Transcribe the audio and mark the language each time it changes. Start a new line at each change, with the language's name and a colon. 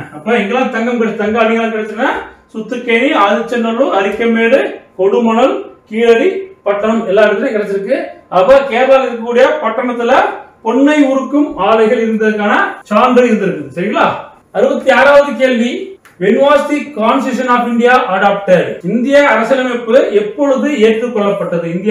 Tamil: அப்ப எங்கெல்லாம் தங்க அணிகலன் கிடைச்சுன்னா சுத்துக்கேணி, ஆதிச்சநல்லூர், அரிக்கமேடு, கொடுமணல், கீழடி, பட்டணம் எல்லா இடத்துலயும் கிடைச்சிருக்கு. அப்ப கேரளாவில் இருக்கக்கூடிய பட்டணத்துல பொன்னை உருக்கும் ஆலைகள் இருந்ததுக்கான சான்று இருந்திருக்கு சரிங்களா. 66வது கேள்வி,
English: when was the constitution of India adopted?
Tamil: இந்திய அரசியலமைப்பு எப்பொழுது ஏற்றுக்கொள்ளப்பட்டது?